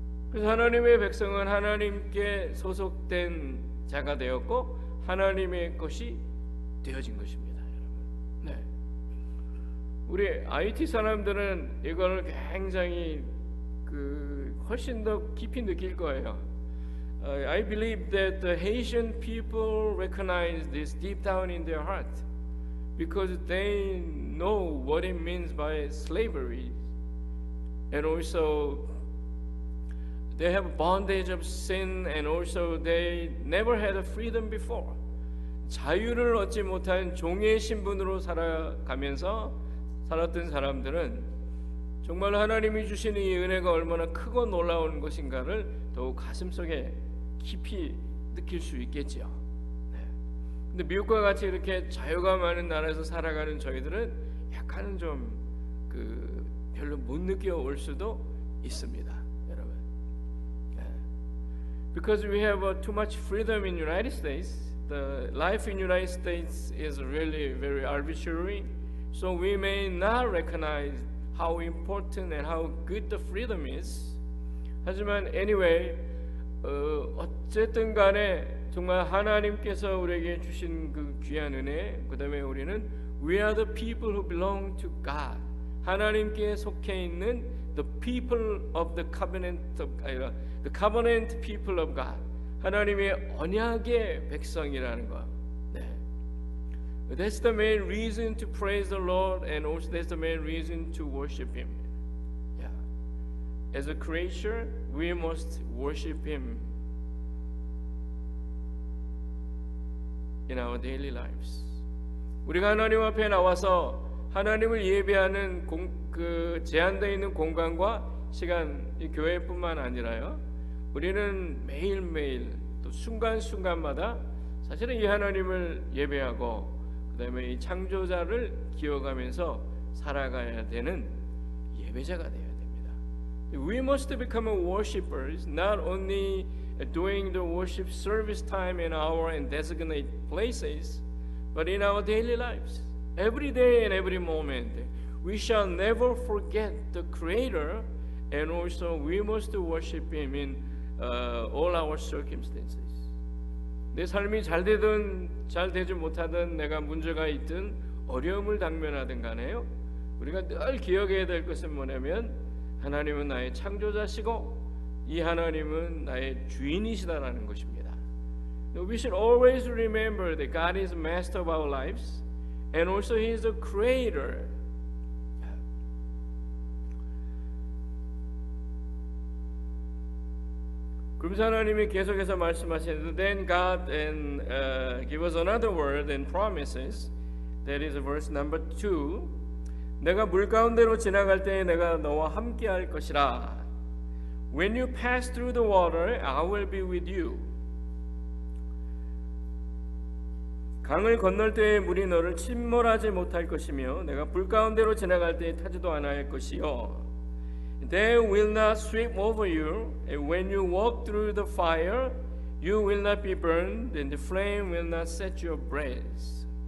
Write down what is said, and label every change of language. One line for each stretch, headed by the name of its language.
Korean: 그래서 하나님의 백성은 하나님께 소속된 자가 되었고 하나님의 것이 되어진 것입니다, 여러분. 네. 우리 IT 사람들은 이걸 굉장히 훨씬 더 깊이 느낄 거예요.
English: I believe that the Haitian people recognize this deep down in their heart because they know what it means by slavery, and also they have bondage of sin, and also they never had a freedom before.
Korean: 자유를 얻지 못한 종의 신분으로 살아가면서 살았던 사람들은 정말 하나님이 주시는 이 은혜가 얼마나 크고 놀라운 것인가를 더욱 가슴속에 깊이 느낄 수 있겠죠. 근데 미국과 같이 이렇게 자유가 많은 나라에서 살아가는 저희들은 약간은 좀 별로 못 느껴올 수도 있습니다, 여러분.
English: Because we have too much freedom in United States, the life in United States is really very arbitrary, so we may not recognize how important and how good the freedom is.
Korean: 하지만
English: anyway,
Korean: 어쨌든 간에 정말 하나님께서 우리에게 주신 그 귀한 은혜, 그 다음에 우리는
English: we are the people who belong to God.
Korean: 하나님께 속해 있는
English: the people of the covenant the covenant people of God.
Korean: 하나님의 언약의 백성이라는 거. 네.
English: That's the main reason to praise the Lord, and also that's the main reason to worship Him. Yeah. As a creature, we must worship Him in our daily lives.
Korean: 우리가 하나님 앞에 나와서 하나님을 예배하는 그 제한되어 있는 공간과 시간, 이 교회뿐만 아니라요, 우리는 매일매일 또 순간순간마다 사실은 이 하나님을 예배하고 그 다음에 이 창조자를 기억하면서 살아가야 되는 예배자가 되어야 됩니다.
English: We must become worshipers, not only doing the worship service time in our and designated places, but in our daily lives. Every day and every moment, we shall never forget the Creator, and also we must worship Him in all our circumstances.
Korean: 내 삶이 잘 되든 잘 되지 못하든 내가 문제가 있든 어려움을 당면하든 간에요, 우리가 늘 기억해야 될 것은 뭐냐면 하나님은 나의 창조자시고 이 하나님은 나의 주인이시다라는 것입니다.
English: We should always remember that God is master of our lives, and also He is the creator.
Korean: 그러면서 하나님이 계속해서 말씀하시는데,
English: then God and give us another word and promises. That is verse number 2.
Korean: 내가 물 가운데로 지나갈 때에 내가 너와 함께 할 것이라.
English: When you pass through the water, I will be with you.
Korean: 강을 건널 때에 물이 너를 침몰하지 못할 것이며 내가 불 가운데로 지나갈 때에 타지도 않을 것이요.
English: They will not sweep over you, and when you walk through the fire, you will not be burned, and the flame will not set you ablaze.